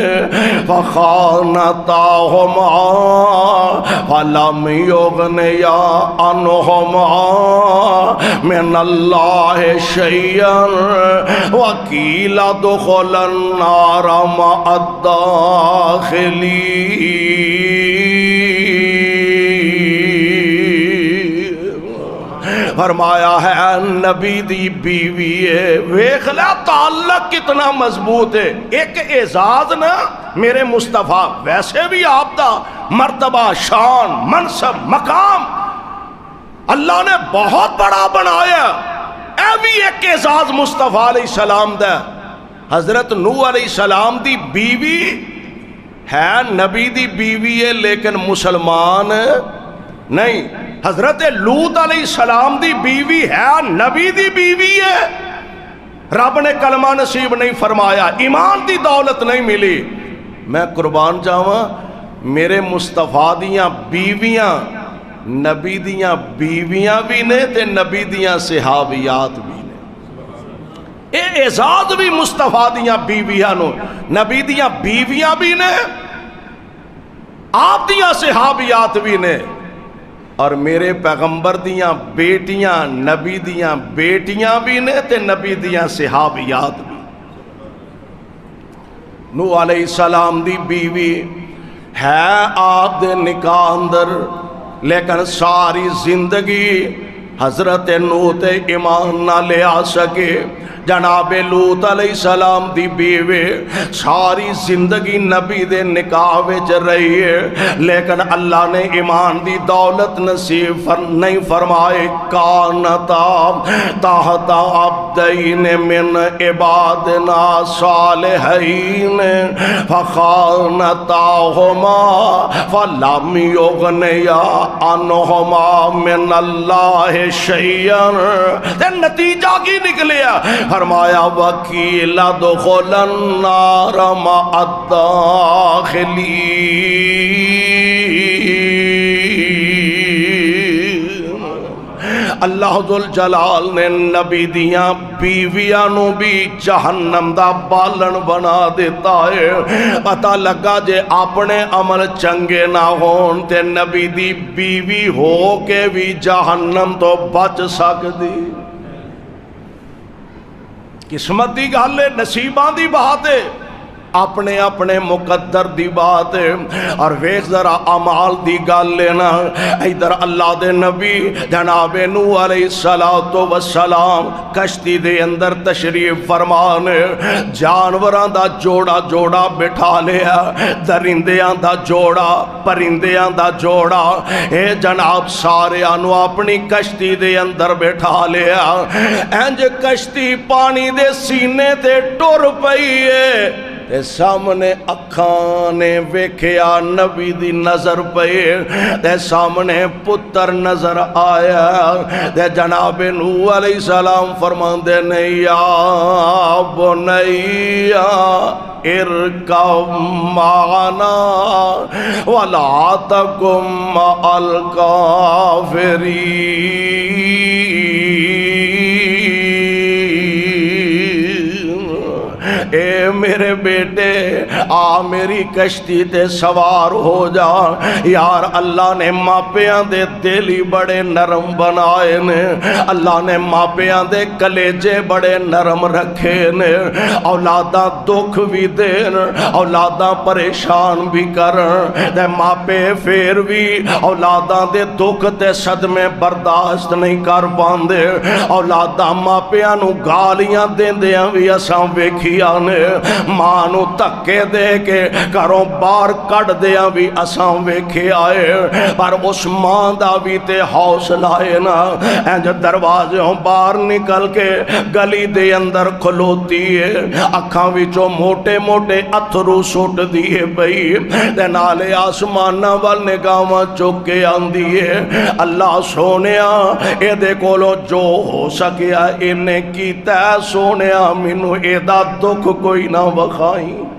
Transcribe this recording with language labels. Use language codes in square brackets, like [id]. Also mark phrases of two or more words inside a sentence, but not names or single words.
[ar] فخانتاہما فلم یغنیا عنہما من اللہ شیئا وقیل ادخلا النار مع الداخلین [pa] فرمایا ہے نبی دی بیوی ہے ویکھ لیا تعلق کتنا مضبوط ہے ایک اعزاز نا میرے مصطفیٰ ویسے بھی آپ دا مرتبہ شان منصب مقام اللہ نے بہت بڑا بنایا اے بھی ایک اعزاز مصطفیٰ علیہ السلام دا حضرت نوح علیہ السلام دی بیوی ہے نبی دی بیوی ہے لیکن مسلمان نہیں حضرت لوط علیہ السلام دی بیوی ہے نبی دی بیوی ہے رب نے کلمہ نصیب نہیں فرمایا ایمان دی دولت نہیں ملی میں قربان جاواں میرے مصطفیٰ دیاں بیویاں نبی دیاں بیویاں بھی نے تے نبی دیاں صحابیات بھی نے اے اعزاز بھی مصطفیٰ دیاں بیویاں نو نبی دیاں بیویاں بھی نے آپ دیاں صحابیات بھی نے اور میرے پیغمبر دیاں بیٹیاں نبی دیاں بیٹیاں بھی نے تے نبی دیاں صحابیات بھی نوح علیہ السلام دی بیوی ہے آپ دے نکاح اندر لیکن ساری زندگی حضرت نوح تے ایمان نہ لے آ سکے جناب لوط علیہ السلام دی بیوی ساری زندگی نبی دے نکاح وچ رہی ہے لیکن اللہ نے ایمان دی دولت نصیب نہیں فرمائے [ar] کانتا تحت عبدین من عبادنا صالحین فخانتاہما فلم یغنیا عنہما من اللہ شیئا [pa] نتیجہ کی نکلیا فرمایا [ar] وکیل ادخلا النار مع [pa] الداخلین اللہ ذوالجلال نے نبی دیاں بیویاں نو بھی جہنم دا بالن بنا دیتا ہے پتہ لگا جے اپنے عمل چنگے نہ ہون تے نبی دی بیوی ہو کے بھی جہنم تو بچ سکدی قسمت دی گل ہے نصیباں دی بات ہے اپنے اپنے مقدر دی بات ہے اور ویکھ ذرا اعمال دی گل لینا ادھر اللہ دے نبی جناب نوح علیہ السلام کشتی دے اندر تشریف فرمانے جانوراں دا جوڑا جوڑا بٹھا لیا درندیاں دا جوڑا پرندیاں دا جوڑا اے جناب سارے آنو اپنی کشتی دے اندر بٹھا لیا انج کشتی پانی دے سینے تے ٹر پئی ہے تے سامنے اکھاں نے ویکھیا نبی دی نظر پئے تے سامنے پتر نظر آیا تے جناب نوح علیہ السلام فرماندے نے یا [ar] بنیا ارکب معنا ولا تکن مع الکافرین [pa] اے میرے بیٹے آ میری کشتی تے سوار ہو جا۔ یار اللہ نے ماپیاں دے دل ہی بڑے نرم بنائے نے، اللہ نے ماپیاں دے کلیجے بڑے نرم رکھے نے۔ اولاداں دکھ بھی دین، اولاداں پریشان بھی کرن، تے ماپے پھر بھی اولاداں دے دکھ تے صدمے برداشت نہیں کر پاندے۔ اولاداں ماپیاں نو گالیاں دیندیاں بھی اساں ویکھیاں نے، ماں نو دھکے دے کے گھروں باہر کڈ دیاں بھی اساں ویکھے آئے، پر اس ماں دا بھی تے حوصلہ ہے نا، انج دروازوں باہر نکل کے گلی دے اندر کھلوتی ہے، اکھاں وچوں موٹے موٹے اتھرو سٹ دیے پئی، تے نالے آسماناں وال نگاہاں چک کے آندی ہے اللہ سونیا اے دے کولو جو ہو سکیا انہیں کیتا ہے، سونیا مینوں اے دا دکھ کوئی نہ وکھائی۔